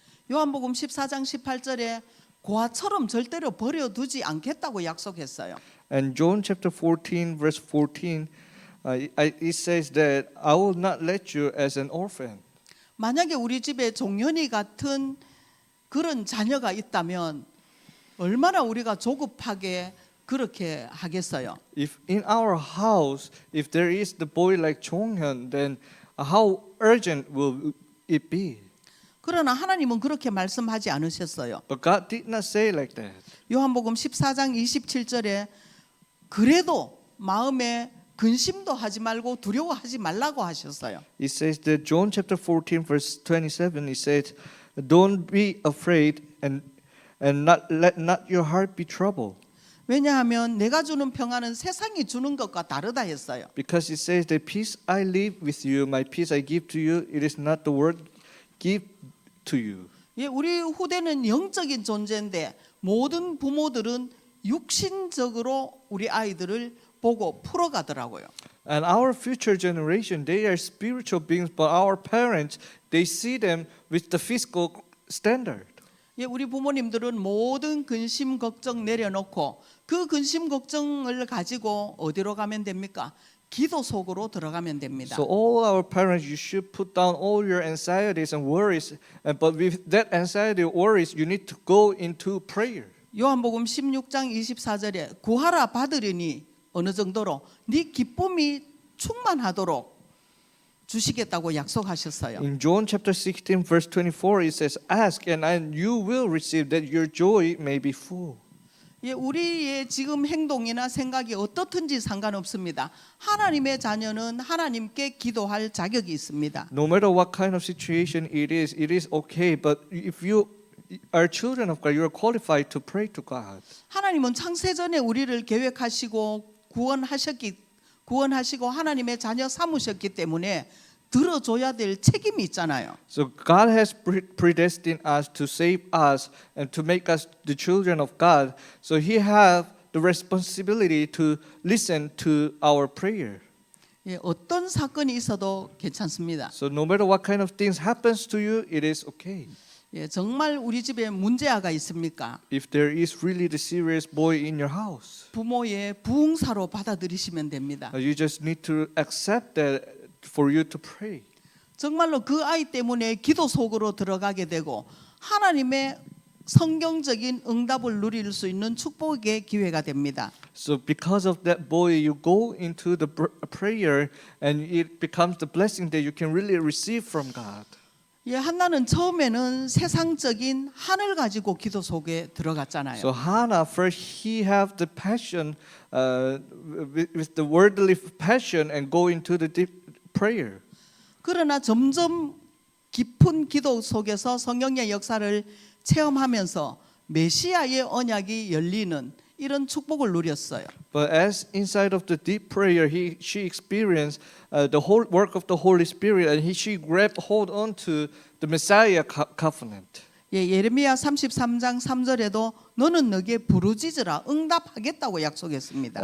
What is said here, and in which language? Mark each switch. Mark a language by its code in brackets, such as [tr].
[ko] 요한복음 14장 18절에 고아처럼 절대로 버려두지 않겠다고 약속했어요. [en] And John chapter 14 verse 14, it says that I will not let you as an orphan. [ko] 만약에 우리 집에 종현이 같은 그런 자녀가 있다면 얼마나 우리가 조급하게 그렇게 하겠어요. [en] If in our house, if there is the boy like Chonghyun, then how urgent will it be? [ko] 그러나 하나님은 그렇게 말씀하지 않으셨어요. [en] But God did not say like that. [ko] 요한복음 14장 27절에 그래도 마음에 근심도 하지 말고 두려워하지 말라고 하셨어요. [en] It says that John chapter 14 verse 27, it says, don't be afraid and let not your heart be troubled. [ko] 왜냐하면 내가 주는 평안은 세상이 주는 것과 다르다 했어요. [en] Because it says that peace I leave with you, my peace I give to you, it is not the world give to you. [ko] 예, 우리 후대는 영적인 존재인데 모든 부모들은 육신적으로 우리 아이들을 보고 풀어가더라고요. [en] And our future generation, they are spiritual beings, but our parents, they see them with the physical standard. [ko] 예, 우리 부모님들은 모든 근심 걱정 내려놓고 그 근심 걱정을 가지고 어디로 가면 됩니까? 기도 속으로 들어가면 됩니다. [en] So all our parents, you should put down all your anxieties and worries, but with that anxiety or worries, you need to go into prayer. [ko] 요한복음 16장 24절에 구하라 받으리니 어느 정도로 네 기쁨이 충만하도록 주시겠다고 약속하셨어요. [en] In John chapter 16 verse 24 it says, ask and you will receive that your joy may be full. [ko] 예, 우리의 지금 행동이나 생각이 어떻든지 상관없습니다. 하나님의 자녀는 하나님께 기도할 자격이 있습니다. [en] No matter what kind of situation it is okay, but if you are children of God, you are qualified to pray to God. [ko] 하나님은 창세전에 우리를 계획하시고 구원하시고 하나님의 자녀 삼으셨기 때문에 들어줘야 될 책임이 있잖아요. [en] So God has predestined us to save us and to make us the children of God. So He have the responsibility to listen to our prayer. [ko] 예, 어떤 사건이 있어도 괜찮습니다. [en] So no matter what kind of things happens to you, it is okay. [ko] 예, 정말 우리 집에 문제아가 있습니까? [en] If there is really the serious boy in your house, [ko] 부모의 부흥사로 받아들이시면 됩니다. [en] you just need to accept that for you to pray. [ko] 정말로 그 아이 때문에 기도 속으로 들어가게 되고 하나님의 성경적인 응답을 누릴 수 있는 축복의 기회가 됩니다. [en] So because of that boy, you go into the prayer and it becomes the blessing that you can really receive from God. [ko] 예, 한나는 처음에는 세상적인 한을 가지고 기도 속에 들어갔잖아요. [en] So Hannah, first he have the passion with the worldly passion and go into the deep prayer. [ko] 그러나 점점 깊은 기도 속에서 성령의 역사를 체험하면서 메시아의 언약이 열리는 이런 축복을 누렸어요. [en] But as inside of the deep prayer, she experienced the whole work of the Holy Spirit, and she grabbed hold on to the Messiah covenant. [ko] 예, 예레미야 33장 3절에도 너는 너게 부르짖으라 응답하겠다고 약속했습니다.